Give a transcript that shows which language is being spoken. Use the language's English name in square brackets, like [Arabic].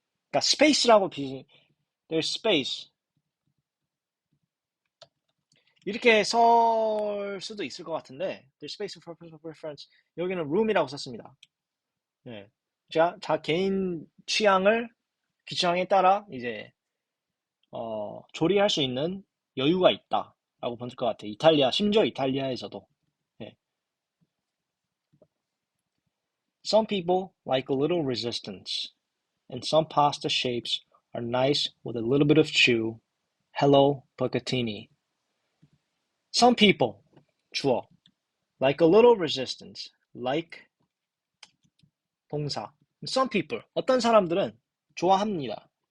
[Korean] 그러니까 [English] there's space [Korean] 이렇게 설 수도 있을 것 같은데 [English] there's space for personal preference [Korean] 여기는 room이라고 썼습니다. 예. 자 개인 취향에 따라 이제 조리할 수 있는 여유가 있다라고 볼 것 같아요. 심지어 이탈리아에서도. 예. [English] Some people like a little resistance, and some pasta shapes are nice with a little bit of chew. Hello, Bucatini. Some people, [Korean] 주어, [English] like a little resistance, like [Korean] 동사. [English] Some people, [Korean] 어떤 사람들은 좋아합니다.